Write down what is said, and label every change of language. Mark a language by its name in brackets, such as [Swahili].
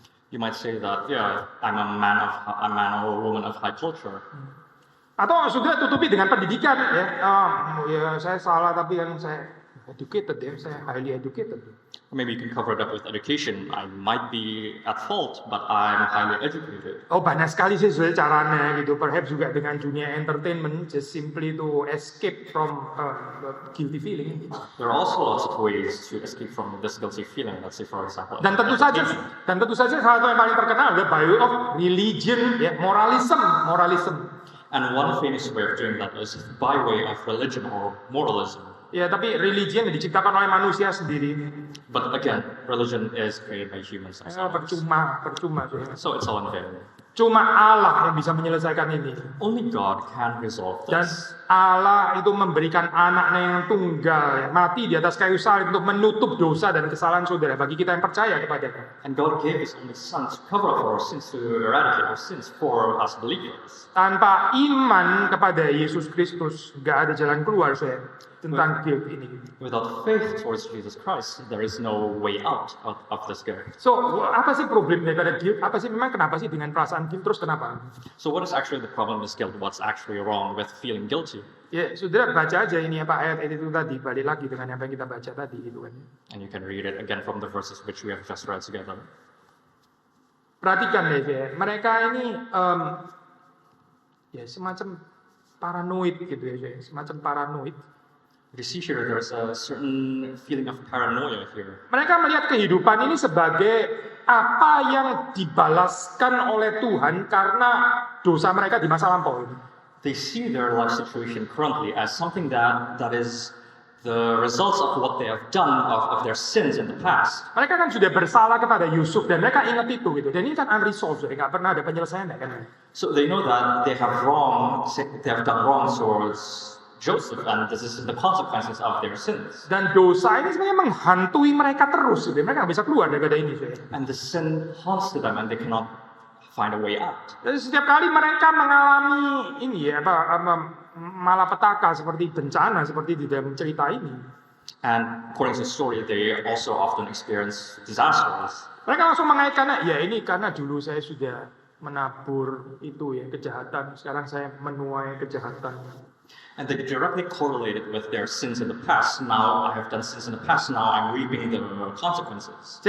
[English] You might say that, yeah, I'm a man or a woman of high culture. [Indonesian] Atau sudah tutupi dengan pendidikan ya. Ya saya salah tapi kan saya educated ya, saya [English] highly educated. Or maybe you can cover it up with education. I might be at fault, but I'm highly educated. [Indonesian] Oh banyak sekali sih sebenarnya caranya gitu. [English] Perhaps [Indonesian] juga dengan dunia [English] entertainment, just simply to escape from guilty feeling. There are also lots of ways to escape from this guilty feeling. Let's say, for example, [Indonesian] Dan tentu saja salah satu yang paling terkenal adalah [English] by way of religion, [Indonesian] ya moralism. [English] And one famous way of doing that is by way of religion or moralism. [Indonesian] Ya, tapi religion diciptakan oleh manusia sendiri. [English] But again, religion is created by humans themselves. [Indonesian] Percuma. [English] So it's all in vain. [Indonesian] Cuma Allah yang bisa menyelesaikan ini. [English] Only God can resolve [Indonesian] Dan [English] this. [Indonesian] Allah itu memberikan anaknya yang tunggal, ya, mati di atas kayu salib untuk menutup dosa dan kesalahan saudara bagi kita yang percaya kepadanya. [English] And God gave His only Son to cover up our sins, to eradicate our sins for us believers. [Indonesian] Tanpa iman kepada Yesus Kristus, nggak ada jalan keluar saya tentang guilt ini. [English] Without faith towards Jesus Christ, there is no way out of this guilt. [Indonesian] So, apa sih problem daripada guilt? Kenapa sih dengan perasaan guilt terus kenapa? [English] So what is actually the problem with guilt? What's actually wrong with feeling guilty? [Indonesian] Ya, saudara baca aja ini ayat itu tadi, balik lagi dengan apa yang kita baca tadi gitu kan. [English] And you can read it again from the verses which we have just read together. [Indonesian] Perhatikan deh, ya. Mereka ini ya semacam paranoid gitu ya, semacam paranoid. [English] You see here, there's a certain feeling of paranoia here. [Indonesian] Mereka melihat kehidupan ini sebagai apa yang dibalaskan oleh Tuhan karena dosa mereka di masa lampau. [English] They see their life situation currently as something that is the results of what they have done of their sins in the past. [Indonesian] Mereka kan sudah bersalah kepada Yusuf dan mereka ingat itu gitu. Dan ini kan unresolved, nggak pernah ada penyelesaiannya kan. [English] So they know that they have done wrong towards Joseph, and this is the consequences of their sins. [Indonesian] Dan dosa ini sebenarnya menghantui mereka terus, gitu. Mereka nggak bisa keluar daripada ini. [English] And the sin haunts to them, and they cannot find a way out. [Indonesian] Jadi setiap kali mereka mengalami ini ya, malapetaka seperti bencana seperti di dalam cerita ini. [English] And according to the story, they also often experience disasters. [Indonesian] Mereka langsung mengaitkan, ya ini karena dulu saya sudah menabur itu ya kejahatan, sekarang saya menuai kejahatan. [English] And they directly correlated with their sins in the past. Now I have done sins in the past. Now I'm reaping the consequences.